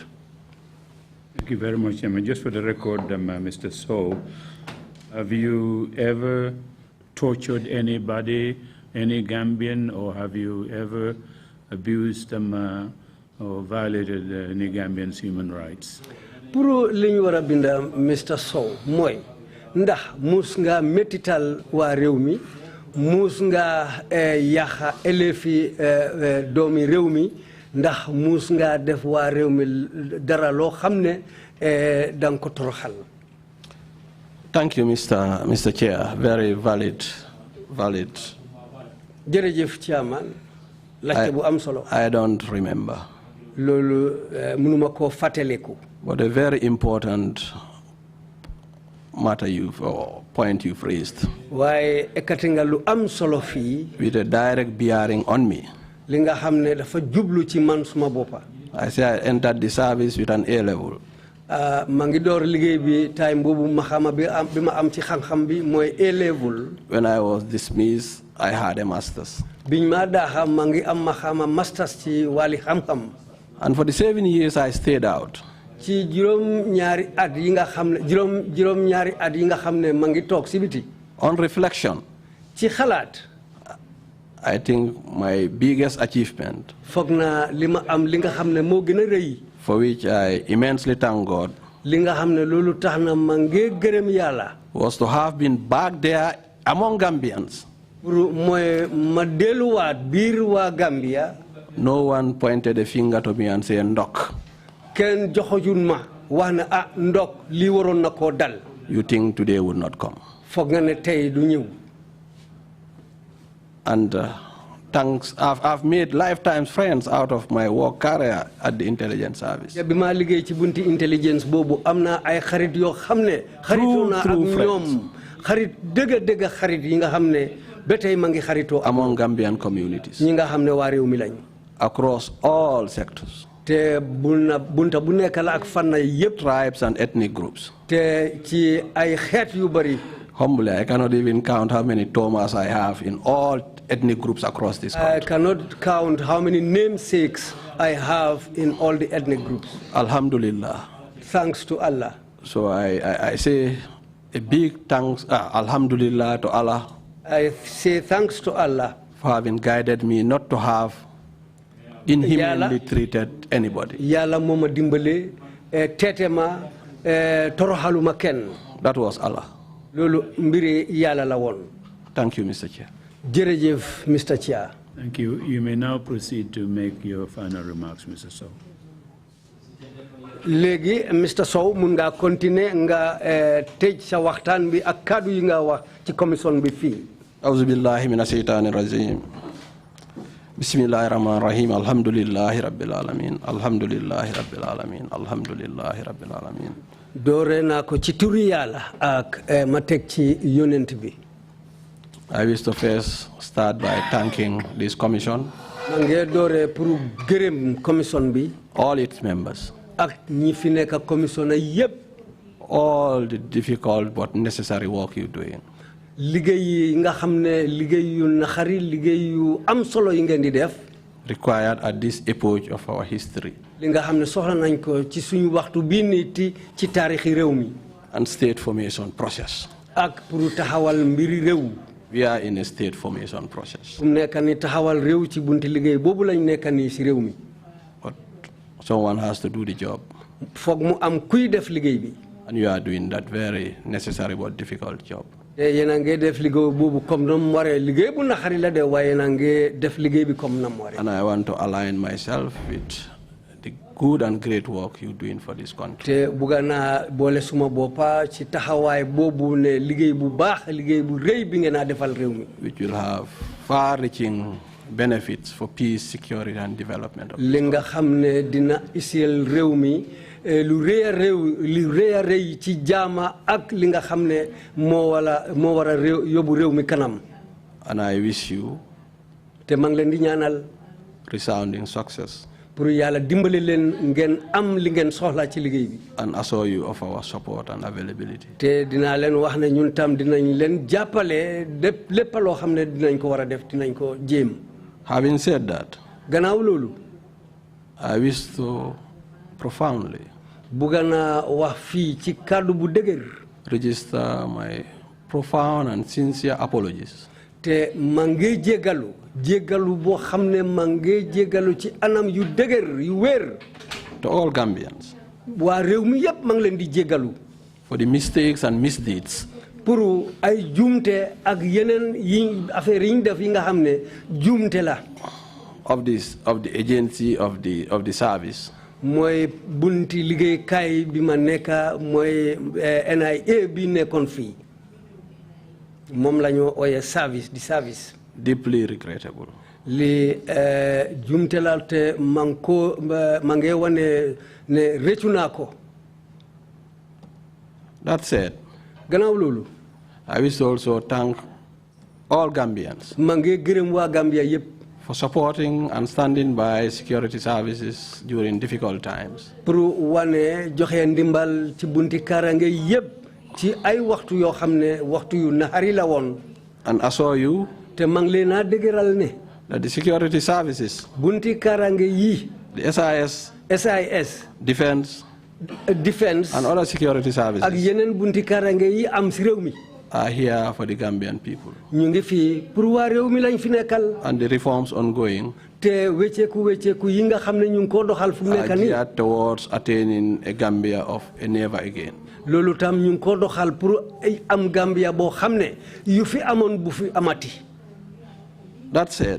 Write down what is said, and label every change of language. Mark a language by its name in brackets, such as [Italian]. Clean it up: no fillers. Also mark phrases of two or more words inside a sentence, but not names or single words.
[English] Thank you very much, Chairman. Just for the record, Mr. Sowe, have you ever tortured anybody, any Gambian, or have you ever abused or violated any Gambian's human rights? [Wolof] Puro liñ wara binda Mr. Sowe moy ndax mus nga metital wa rewmi mus nga yaxa elefi doomi rewmi ndax mus nga def wa rewmi dara lo xamne dang ko toroxal. [English] Thank you, Mr. Chair. Very valid. [Wolof] Jërëjëf Chairman. Laajte bu am solo. [English] I don't remember. [Wolof] Lolu mënuma ko fateleku. [English] But a very important matter point you've raised. [Wolof] Waaye ekati nga lu am solo fi. [English] With a direct bearing on me. [Wolof] Li nga xamne dafa jublu ci man suma boppa. [English] I say I entered the service with an A level. [Wolof] Mangi door liggéey bi time bobu maxama bi ma am ci xam-xam bi moy A level. [English] When I was dismissed, I had a master's. [Wolof] Biñ ma daaxa mangi am maxama masters ci wali xam-xam. [English] And for the 7 years I stayed out. [Wolof] Ci juróom-ñaari at yi nga xamne juróom-ñaari at yi nga xamne mangi tok ci biti. [English] On reflection, [Wolof] ci xalaat, [English] I think my biggest achievement, [Wolof] foog naa li ma am li nga xam ne moo gën a rëy, [English] for which I immensely thank God, [Wolof] li nga xam ne loolu tax na ma ngi gërëm Yàlla, [English] was to have been back there among Gambians. [Wolof] pour mooy ma delluwaat biir waa Gambia. [English] No one pointed a finger to me and said, [Wolof] "Ndok." Kenn joxojuñ ma wax na ndok lii waroon na koo dal. [English] You think today would not come. [Wolof] Foog nga ne tey du ñëw. [English] And I've made lifetime friends out of my work career at the intelligence service. [Wolof] Ya bima liggéey ci bunti intelligence bobu amna ay xarit yo xamne xaritoo na ak ñoom xarit deug xarit yi nga xamne betay ma ngi xaritoo [English] among Gambian communities. [Wolof] ñi nga xamne wa réew mi lañ. [English] Across all sectors. [Wolof] Te bunta bu nekk la ak fànn yépp. [English] Tribes and ethnic groups. [Wolof] Te ci ay xeet yu bari. [English] Humbly, I cannot even count how many Thomas I have in all ethnic groups across this country. I cannot count how many namesakes I have in all the ethnic groups. Alhamdulillah. Thanks to Allah. So I say a big thanks, Alhamdulillah to Allah. I say thanks to Allah for having guided me not to have inhumanly treated anybody. [Wolof] Yalla moma dimbale tetema torohaluma ken. [English] That was Allah. [Wolof] Lolu mbiri Yalla la won. [English] Thank you, Mr. Chair. [Wolof] Jerejef, [English] Mr. Chair. Thank you. You may now proceed to make your final remarks, Mr. Sowe. [Wolof] Legi Mr. Sowe mun nga continuer nga tej sa waxtaan bi ak kaddu yi nga wax ci commission bi fi. [Arabic] أعوذ بالله من الشيطان الرجيم. بسم الله الرحمن الرحيم. الحمد لله رب العالمين. الحمد لله رب العالمين. الحمد لله رب العالمين. [Wolof] Doore na ko ci turu Yàlla ak ma tek ci yonent bi. [English] I wish to first start by thanking this commission. [Wolof] Mangé doore pour gërëm commission bi. [English] All its members. [Wolof] Ak ñi fi nekk commission yépp. [English] All the difficult but necessary work you're doing. [Wolof] Liggéey yi nga xamné liggéey yu naxari liggéey yu am solo yi ngeen di def. [English] Required at this epoch of our history. [Wolof] Li nga xamné soxla nañ ko ci suñu waxtu bi niti ci taarixi réew mi. [English] And state formation process. [Wolof] Ak pour taxawal mbiri réew. [English] We are in a state formation process. [Wolof] Nekk ni taxawal réew ci bunti liggéey boobu lañ nekk ni ci réew mi. [English] But someone has to do the job. [Wolof] Foog mu am kuy def liggéey bi. [English] And you are doing that very necessary but difficult job. [Wolof] Yéen a ngi def liggéey boobu comme nam waree liggéey bu naxari la de waaye yéen a ngi def liggéey bi comme nam waree. [English] And I want to align myself with the good and great work you're doing for this country. [Wolof] Te bugga naa boole suma boppa ci taxawaay boobu ne liggéey bu baax liggéey bu rëy bi ngeen a defal réew mi. [English] Which will have far-reaching benefits for peace, security and development. [Wolof] Li nga xam ne dina isil réew mi lu rëy a rëy ci jaama ak li nga xam ne moo war a yóbbu réew mi kanam. [English] And I wish you [Wolof] te maa ngi leen di ñaanal [English] resounding success. [Wolof] Pour yàlla dimbali leen ngeen am li ngeen soxla ci liggéey bi. [English] And assure you of our support and availability. [Wolof] Te dinaa leen wax ne ñun tam dinañ leen jàppale lépp loo xam ne dinañ ko war a def dinañ ko jéem. [English] Having said that, [Wolof] gannaaw loolu, [English] I wish to profoundly [Wolof] bugga naa wax fii ci kàddu bu dëgër. [English] Register my profound and sincere apologies. [Wolof] Te maa ngi jéggalu boo xam ne maa ngi jéggalu ci anam yu dëgër yu wér. [English] To all Gambians. [Wolof] waa réew mi yépp maa ngi leen di jéggalu. [English] For the mistakes and misdeeds. [Wolof] Pour ay juumte ak yeneen yi affaire yi ñu def yi nga xam ne juumte la. [English] Of the agency of the service. [Wolof] mooy bunti liggéeykaay bi ma nekk mooy NIA bi nekkoon fii moom la ñu ooyee service di service. [English] Deeply regrettable. [Wolof] li juumte la te ma ngi wane ne rëccu naa ko. [English] That said. [Wolof] gannaaw loolu. [English] I wish to also thank all Gambians. [Wolof] ma ngi gërëm waa Gambia yépp. [English] For supporting and standing by security services during difficult times. [Wolof] Pour wane joxe ndimbal ci bunti karange yépp ci ay waxtu yoo xam ne waxtu yu naxari la woon. [English] And assure you. [Wolof] te maa ngi leen a dëgëral ne. [English] That the security services. [Wolof] bunti karange yi. [English] The SIS. Defense. And other security services. [Wolof] ak yeneen bunti karange yi am ci réew mi. [English] Are here for the Gambian people. [Wolof] ñu ngi fii pour waa réew mi lañ fi nekkal. [English] And the reforms ongoing. [Wolof] te wecceeku yi nga xam ne ñu ngi ko doxal fu mu nekk nii. [English] are geared towards attaining a Gambia of a never again. [Wolof] loolu tam ñu ngi ko doxal pour am Gambia boo xam ne yu fi amoon bu fi amati. [English] That said.